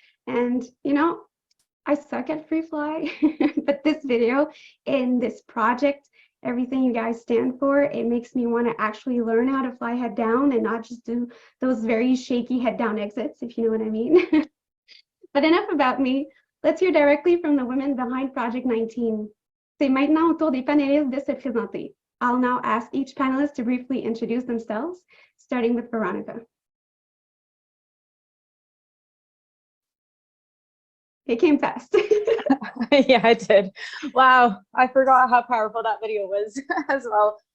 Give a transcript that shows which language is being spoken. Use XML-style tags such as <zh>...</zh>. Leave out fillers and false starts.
<en>And, you know, I suck at free fly, but this video and this project, everything you guys stand for, it makes me want to actually learn how to fly head down and not just do those very shaky head down exits, if you know what I mean. But enough about me. Let's hear directly from the women behind Project 19.</en> <fr>C'est maintenant au tour des panélistes de se présenter.</fr> <en>I'll now ask each panelist to briefly introduce themselves, starting with Veronica. It came fast. Yeah, I did. Wow, I forgot how powerful that video was as well.</en>